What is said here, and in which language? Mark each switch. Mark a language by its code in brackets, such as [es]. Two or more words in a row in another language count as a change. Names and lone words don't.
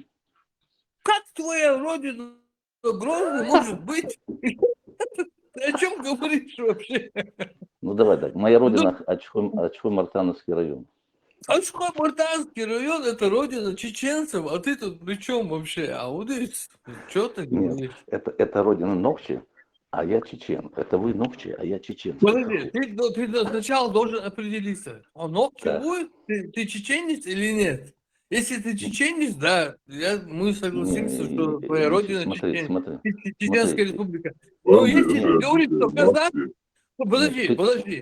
[ru] Как твоя родина Грозный может быть? Ты о чем говоришь вообще? Ну давай так, моя родина Ачхой-Мартановский район. Ачхой-Мартановский район — это родина чеченцев, а ты тут при чем вообще? Аудис? Что ты говоришь? Нет, это родина Нохчи, а я чечен. Это вы Нохчи, а я чечен. Подожди, ты сначала должен определиться, он Нохчи будет, ты чеченец или нет? Если ты чеченец, да, мы согласимся, что твоя родина Чеченская республика. Но если ты говоришь, что казак, подожди.